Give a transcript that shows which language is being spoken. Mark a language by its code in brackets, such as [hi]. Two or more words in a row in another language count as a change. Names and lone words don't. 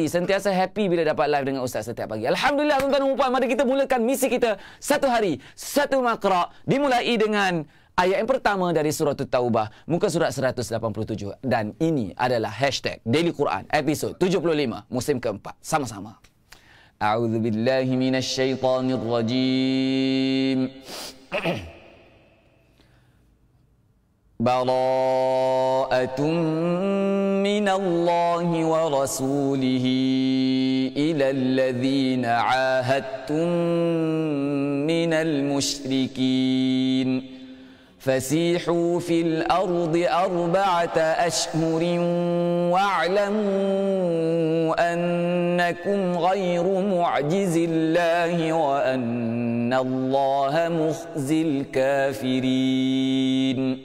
[ms] Sentiasa happy bila dapat live dengan Ustaz setiap pagi. Alhamdulillah, tuan-tuan dan puan. Mari kita mulakan misi kita. Satu hari, satu makra. Dimulai dengan ayat yang pertama dari surah At-Taubah, muka surat 187. Dan ini adalah hashtag Daily Quran, episod 75, musim keempat. Sama-sama. [ar] أعوذ بالله من الشيطان الرجيم. براءة من الله ورسوله إلى الذين عاهدتم من المشركين. فسيحوا في الأرض 4 أشهر واعلموا أنكم غير معجز الله وأن الله مخزي الكافرين